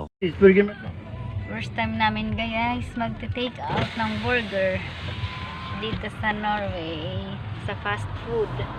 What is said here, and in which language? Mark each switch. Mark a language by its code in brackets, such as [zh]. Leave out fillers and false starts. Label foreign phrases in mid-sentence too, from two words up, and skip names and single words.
[en] First time [tl] namin guys magte-take out ng burger dito sa Norway sa [en] fast food.